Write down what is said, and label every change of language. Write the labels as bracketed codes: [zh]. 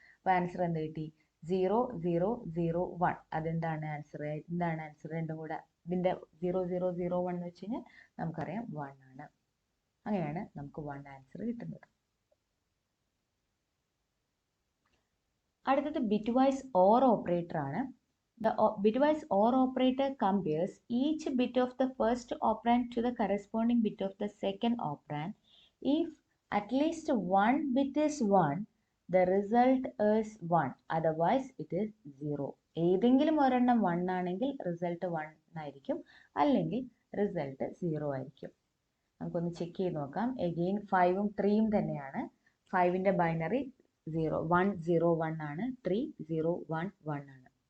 [ml] അപ്പോൾ ആൻസർ എന്ത് കിട്ടി? 0 0 0 1. അതെന്താണ് ആൻസർ? എന്താണ് ആൻസർ? രണ്ടും കൂടെ ഇതിൻ്റെ 0 0 0 1 എന്ന് വെച്ച് കഴിഞ്ഞാൽ നമുക്കറിയാം 1 ആണ്. അങ്ങനെയാണ് നമുക്ക് 1 ആൻസർ കിട്ടുന്നത്. അടുത്തത് ബിറ്റ് വൈസ് ഓർ ഓപ്പറേറ്റർ ആണ്. [en] The bitwise OR operator compares each bit of the first operand to the corresponding bit of the second operand. If at least one bit is 1, the result is 1. Otherwise, it is 0. [ml] ഏതെങ്കിലും ഒരെണ്ണം 1 ആണെങ്കിൽ result 1 ആയിരിക്കും, അല്ലെങ്കിൽ result 0 ആയിരിക്കും. നമുക്കൊന്ന് check ചെയ്ത് നോക്കാം. Again 5ഉം 3ഉം തന്നെയാണ്. 5ൻ്റെ ബൈനറി 0 1 0 1 ആണ്. 3 0 1 1 ആണ്.